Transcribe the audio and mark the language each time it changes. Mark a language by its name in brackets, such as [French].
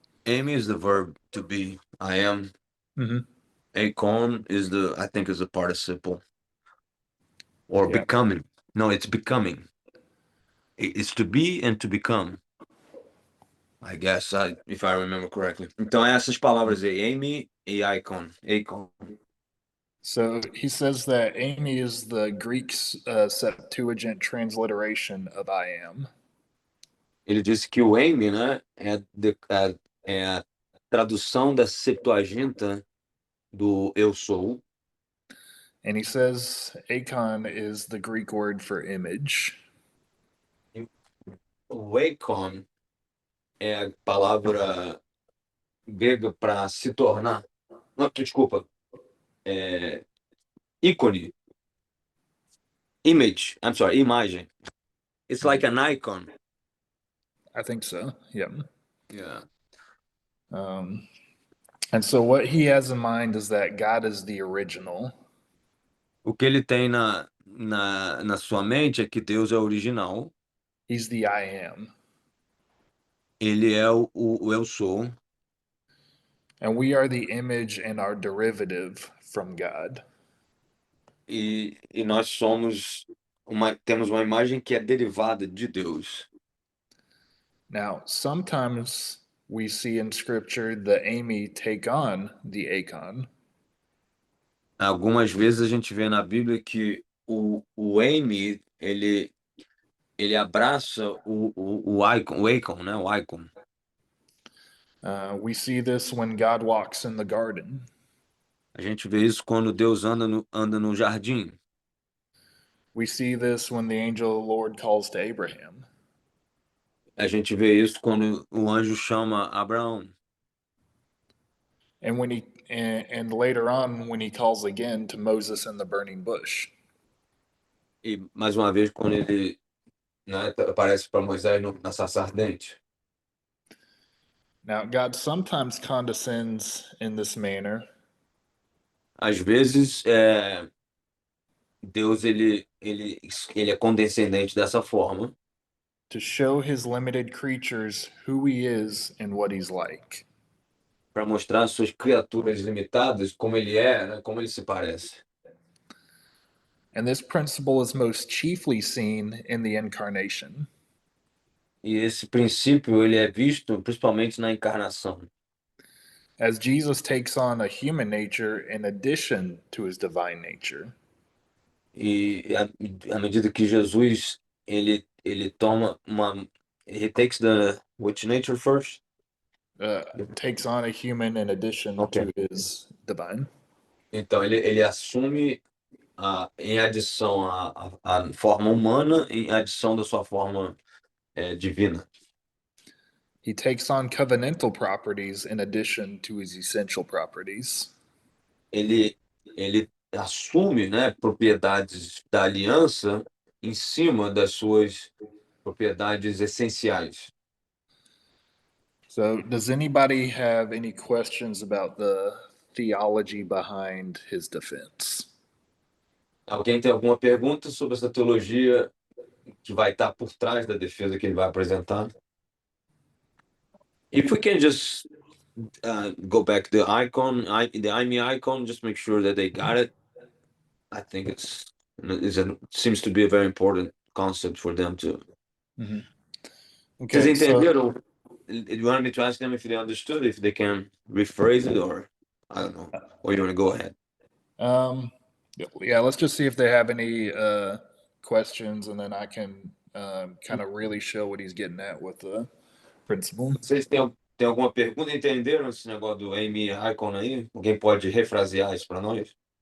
[English] Amy is the verb to be. I am. Mm-hmm. Acon I think is a participle. Or Yeah. becoming. No, it's becoming. It's to be and to become. I guess, if I remember correctly. [Portuguese] Então, essas palavras aí, Amy e Acon. [English] So he says that Amy is the Greek Septuagint transliteration of I am. [Portuguese] Ele disse que o Amy, né, é a tradução da Septuaginta do eu sou. [English] And he says Acon is the Greek word for image. [Portuguese] O Acon é a palavra grega para se tornar. Não, desculpa. [English] Ícone. Image. I'm sorry, imagem. It's like an icon. I think so. Yeah. Yeah. And so what he has in mind is that God is the original. [Portuguese] O que ele tem na sua mente é que Deus é original. [English] He's the I am. [Portuguese] Ele é o eu sou. [English] And we are the image and our derivative from God. [Portuguese] E nós temos uma imagem que é derivada de Deus. [English] Now, sometimes we see in scripture the Amy take on the Acon. [Portuguese] Algumas vezes a gente vê na Bíblia que o Amy, ele abraça o Acon, né? O icon. [English] We see this when God walks in the garden. [Portuguese] A gente vê isso quando Deus anda no jardim. [English] We see this when the angel of the Lord calls to Abraham. [Portuguese] A gente vê isso quando o anjo chama Abraão. [English] And and later on when he calls again to Moses in the burning bush. [Portuguese] E mais uma vez quando ele, né, aparece para Moisés na sarça ardente. [English] Now, God sometimes condescends in this manner. [Portuguese] Às vezes, Deus ele é condescendente dessa forma [English] To show his limited creatures who he is and what he's like. [Portuguese] para mostrar às suas criaturas limitadas como ele é, né, como ele se parece. [English] And this principle is most chiefly seen in the incarnation. [Portuguese] E esse princípio ele é visto principalmente na encarnação. [English] As Jesus takes on a human nature in addition to his divine nature. [Portuguese] E à medida que Jesus ele toma [English] he takes the which nature first? Takes on a human in addition to his divine. [Portuguese] Então ele assume em adição à forma humana, em adição da sua forma divina. [English] He takes on covenantal properties in addition to his essential properties. [Portuguese] Ele assume, né, propriedades da aliança em cima das suas propriedades essenciais. [English] So, does anybody have any questions about the theology behind his defense? [Portuguese] Alguém tem alguma pergunta sobre essa teologia que vai estar por trás da defesa que ele vai apresentar? [English] If we can just go back to the icon, the IME icon, just make sure that they got it. I think seems to be a very important concept for them to. [Portuguese] Vocês [English] Okay, so [Portuguese] entenderam? [English] You want me to ask them if they understood, if they can rephrase it, or I don't know. Or you want to go ahead? yeah, let's just see if they have any questions, and then I can kind of really show what he's getting at with the principle. [Portuguese] Vocês têm alguma pergunta? Entenderam esse negócio do Amy Icon aí? Alguém pode refrasear isso para nós?